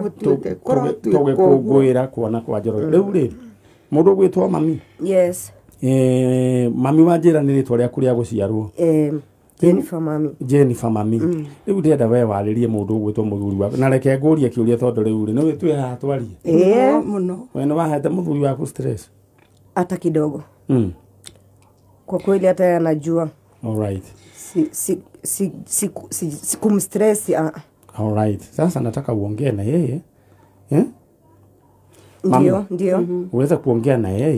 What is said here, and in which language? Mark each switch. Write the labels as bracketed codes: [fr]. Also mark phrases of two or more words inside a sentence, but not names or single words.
[ki] tũgĩkũngũĩra kuona kwa Njoroge. Rĩu rĩ, mũndũ ũgwĩtwo mami, Yes. mami wa njĩra nĩ rĩtwa rĩaku rĩa gũciarwo? Jennifer mami. Jennifer mami. Rĩu ndĩrenda we warĩrie mũndũ ũgwĩtwo mũthuri waku, na reke ngũrie kĩũria tondũ rĩu rĩ no wĩtue haha twarie. Mũno. We nĩ wahete mũthuri waku stress? [sw] Hata kidogo. Kwa kweli hata yeye anajua. Alright. Kumstress. Alright. Sasa nataka uongee na yeye. Ndio. Uweza kuongea na yeye.